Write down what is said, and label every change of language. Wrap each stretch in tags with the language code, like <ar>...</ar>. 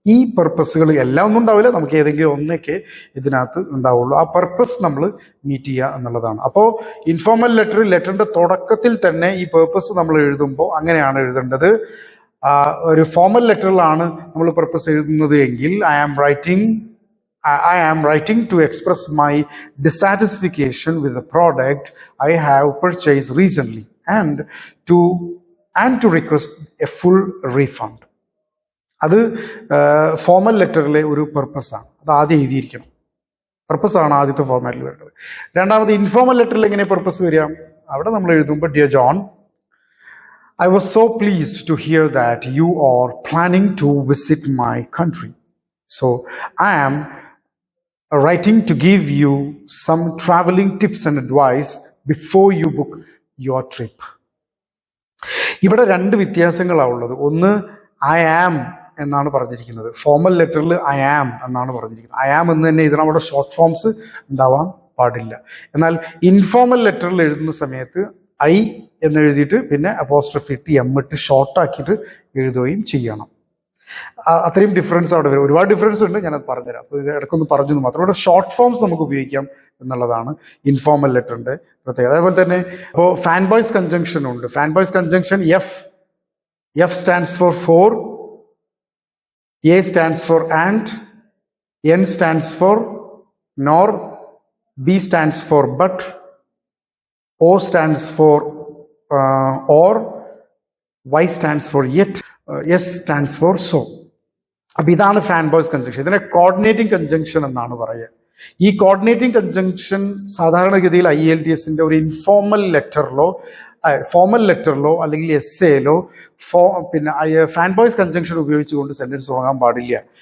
<ml>ഈ പർപ്പസുകൾ എല്ലാം ഒന്നും ഉണ്ടാവില്ല, നമുക്ക് ഏതെങ്കിലും ഒന്നൊക്കെ ഇതിനകത്ത് ഉണ്ടാവുള്ളൂ. ആ പർപ്പസ് നമ്മൾ മീറ്റ് ചെയ്യുക എന്നുള്ളതാണ്. അപ്പോൾ ഇൻഫോർമൽ ലെറ്ററിന്റെ തുടക്കത്തിൽ തന്നെ ഈ പർപ്പസ് നമ്മൾ എഴുതുമ്പോൾ അങ്ങനെയാണ് എഴുതേണ്ടത്. ഒരു ഫോർമൽ ലെറ്ററിലാണ് നമ്മൾ പർപ്പസ് എഴുതുന്നത് എങ്കിൽ I am writing</ml> <en>I am writing to express my dissatisfaction with the product I have purchased recently and to request a full refund.</en> <ml>അത് ഫോമൽ ലെറ്ററിലെ ഒരു പർപ്പസാണ്. അത് ആദ്യം എഴുതിയിരിക്കണം. പർപ്പസാണ് ആദ്യത്തെ ഫോർമാറ്റിൽ വരുന്നത്. രണ്ടാമത് ഇൻഫോമൽ ലെറ്ററിൽ എങ്ങനെ പർപ്പസ് വരിക? അവിടെ നമ്മൾ എഴുതുമ്പോൾ</ml> <en>Dear John, I was so pleased to hear that you are planning to visit my country. So I am writing to give you some traveling tips and advice before you book your trip.</en> <ml>ഇവിടെ രണ്ട് വ്യത്യാസങ്ങളാണ് ഉള്ളത്. ഒന്ന് I am എന്നാണ് പറഞ്ഞിരിക്കുന്നത്. Formal ലെറ്ററിൽ I am എന്നാണ് പറഞ്ഞിരിക്കുന്നത്. I am എന്ന് തന്നെ ഇതിന് അവിടെ ഷോർട്ട് ഫോംസ് ഉണ്ടാവാൻ പാടില്ല. എന്നാൽ ഇൻഫോമൽ ലെറ്ററിൽ എഴുതുന്ന സമയത്ത് I എന്ന് എഴുതിയിട്ട് പിന്നെ അപ്പോസ്ട്രഫി ഇട്ട് എം ഇട്ട് ഷോർട്ടാക്കിയിട്ട് എഴുതുകയും ചെയ്യണം. അത്രയും ഡിഫറൻസ് അവിടെ വരും. ഒരുപാട് ഡിഫറൻസ് ഉണ്ട്, ഞാനത് പറഞ്ഞുതരാം. അപ്പോൾ ഇത് ഇടയ്ക്കൊന്ന് പറഞ്ഞു മാത്രം. ഇവിടെ ഷോർട്ട് ഫോംസ് നമുക്ക് ഉപയോഗിക്കാം എന്നുള്ളതാണ് ഇൻഫോമൽ ലെറ്ററിന്റെ പ്രത്യേകത. അതേപോലെ തന്നെ ഇപ്പോൾ ഫാൻ ബോയ്സ് കൺജങ്ഷൻ ഉണ്ട്.</ml> <en>Fan boys conjunction F stands for A stands for and, N stands for nor, B stands for but, O stands for or, Y stands for yet, S stands for so.</en> <ml>അപ്പം ഇതാണ് fan boys conjunction. ഇതിനെ coordinating conjunction എന്നാണ് പറയുക. ഈ coordinating conjunction സാധാരണഗതിയിൽ IELTSന്റെ ഒരു informal ലെറ്ററിലോ formal ലെറ്ററിലോ അല്ലെങ്കിൽ എസ്സേയിലോ പിന്നെ ഫാൻ ബോയ്സ് കൺജങ്ഷൻ ഉപയോഗിച്ചുകൊണ്ട് സെന്റൻസ് തുടങ്ങാൻ പാടില്ല.</ml>